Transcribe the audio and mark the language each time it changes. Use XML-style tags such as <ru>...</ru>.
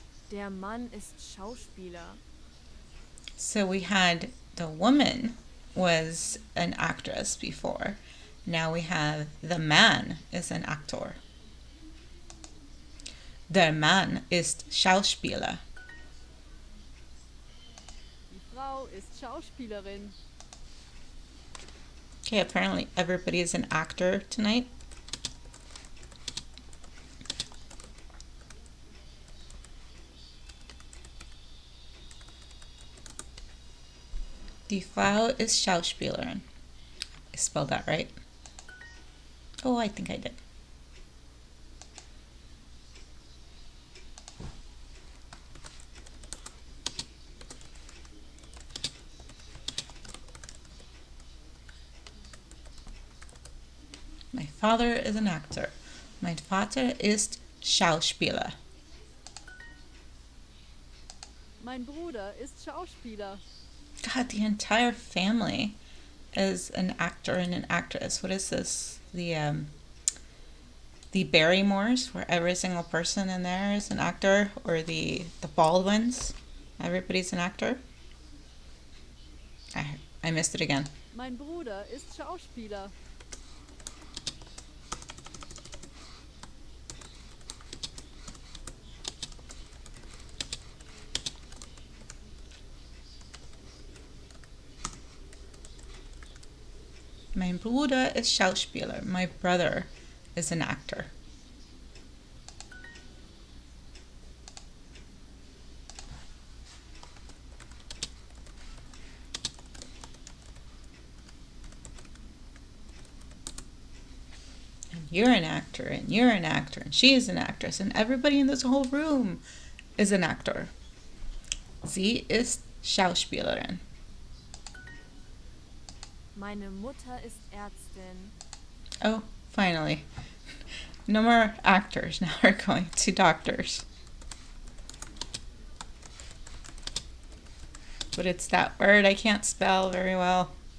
<de>Der Mann ist Schauspieler.</de> <en>So we had the woman was an actress before. Now we have the man is an actor.</en> <de>Der Mann ist Schauspieler. Die Frau ist Schauspielerin.</de> <en>Okay, apparently everybody is an actor tonight.</en> <de>Die Frau ist Schauspielerin.</de> <en>I spelled that right. Oh, I think I did. My father is an actor.</en> <de>Mein Vater ist Schauspieler. Mein Bruder ist Schauspieler.</de> <en>God, the entire family is an actor and an actress. What is this? The Barrymores, where every single person in there is an actor, or the Baldwins, everybody's an actor. I missed it again.</en> <de>Mein Bruder ist Schauspieler. Mein Bruder ist Schauspieler.</de> <en>My brother is an actor. And you're an actor, and you're an actor, and she is an actress, and everybody in this whole room is an actor.</en> <de>Sie ist Schauspielerin. Meine Mutter ist Ärztin.</de> <en>Oh, finally. No more actors. Now we're going to doctors. But it's that word I can't spell very well.</en>